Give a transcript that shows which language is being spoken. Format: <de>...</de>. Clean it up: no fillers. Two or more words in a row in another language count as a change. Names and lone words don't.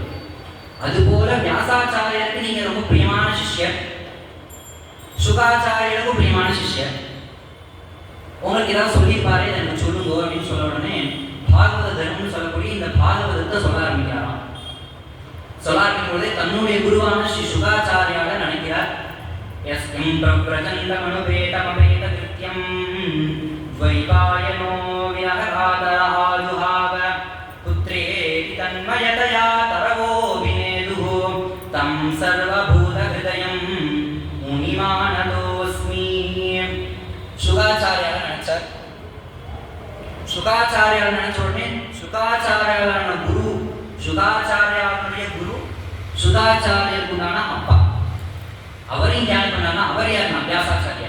<ta>அதுபோல வியாசாச்சாரியருக்கு நீங்க ரொம்ப பிரியமான சிஷ்யர், சுகாச்சாரியருக்கும் பிரியமான சிஷ்யர். உங்களுக்கு ஏதாவது சொல்லியிருப்பாரு, எனக்கு சொல்லுங்க அப்படின்னு சொல்ல உடனே பாகவத தர்மம்னு சொல்லக்கூடிய இந்த பாகவதத்தை சொல்ல ஆரம்பிக்கிறாராம். சொல்ல ஆரம்பிக்கும் பொழுதே தன்னுடைய குருவான ஸ்ரீ சுகாச்சாரிய</ta> <sa>प्रचण्डमनुपेतमपेतकृत्यं द्वैपायनो विरहकातरहाजुहाव पुत्रेति तन्मयतया तरवो विनेदुः तं सर्वभूतहृदयं मुनिमानतोऽस्मि.</sa> <ta>சுகாச்சாரியார் நினைச்சார். சுகாச்சாரியார் நினைச்ச உடனே சுகாச்சாரியாரான குரு, சுகாச்சாரியாருடைய குரு சுகாச்சாரியருக்குண்டான அப்பா, அவரையும் தியானம் பண்ணாங்க. அவர் யாருன்னா வியாசாச்சாரியார்.</ta>